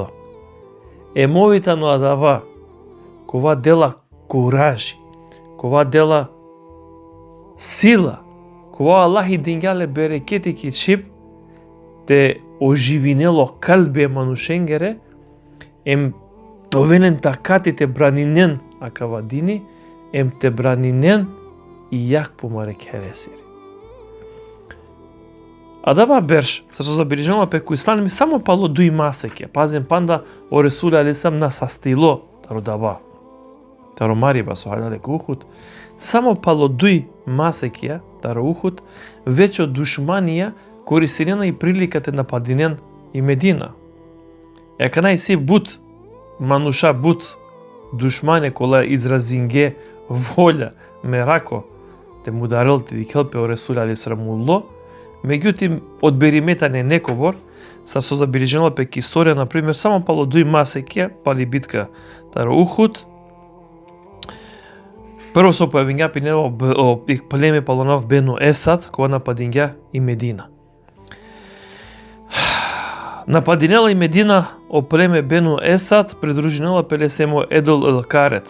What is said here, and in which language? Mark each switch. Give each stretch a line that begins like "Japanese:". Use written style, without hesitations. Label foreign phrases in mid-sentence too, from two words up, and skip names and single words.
Romany: Емовитано адава, кова дела куражи, кова дела сила, кова Аллах и дингјале берекети ки чип, те оживинело калбе манушенгере, ем довенен такати те бранинен акава дини, ем те бранинен и јак помаре кересири. Адава берш, се со забележено пеку ислам ми само пало дуи масеке. Пазен панда о Ресул алейхиссалам на састило таро даба. Таро мариба со хајдале Ухуд. Само пало дуи масеке таро Ухуд, веќе од душманија користирена и приликате нападинен и Медина. Ека најси бут мануша бут душмане кола изразинге волја мерако те му дарел те дикелпе о Ресул алейхиссалам. Меѓутим, од беримета не некобор, са со забележено пек историја, например, само пало дуи масеке, пали битка таро Ухуд. Прво со појавиња пинево племе палонав Бену Есад, кога нападиња и Медина. Нападинела и Медина о племе Бену Есад, придружинела пелесемо Едл Елкарет.